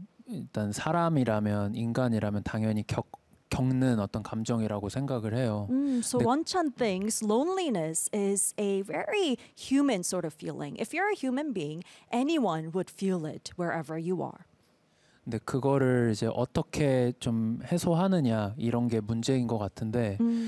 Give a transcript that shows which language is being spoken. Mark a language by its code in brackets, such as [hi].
[ko] 일단 사람이라면 인간이라면 당연히 겪는 어떤 감정이라고 생각을 해요. [en] So Wonchan thinks loneliness is a very human sort of feeling. If you're a human being, anyone would feel it wherever you are. [ko] 근데 그거를 이제 어떻게 좀 해소하느냐 이런 게 문제인 것 같은데,